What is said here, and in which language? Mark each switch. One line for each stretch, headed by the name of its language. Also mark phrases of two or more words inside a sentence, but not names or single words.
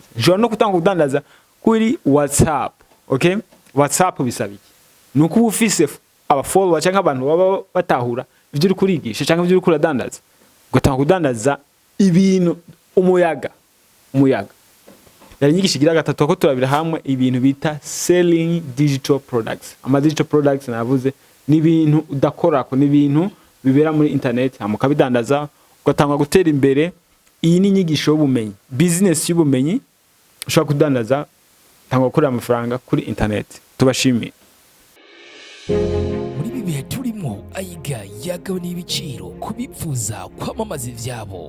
Rundi: Ushobora no gutanga kudandaza kuri WhatsApp. Okay, WhatsApp bisabiki nuko ufise aba follower canka abantu baba batahura ivyo uri kurigisha canka ivyo uri kuradandaza, ugatanga kudandaza ibintu umuyaga. Yari nyigisha gira gatatu ko turabira hamwe ibintu bita
English: selling digital products.
Rundi: Ama
English: digital products
Rundi: navuze ni ibintu udakora ko, ni ibintu bibera muri internet hamuka bidandaza ugatanga gutera imbere. Iyi ni nyigisho y'ubumenyi, business y'ubumenyi, ushobora kudandaza tanga gukora amafaranga kuri internet. Tubashimiye. Muri bibihe turimo Aiga yagaho n'ibiciro kubipfuza kwamamaza ivyabo.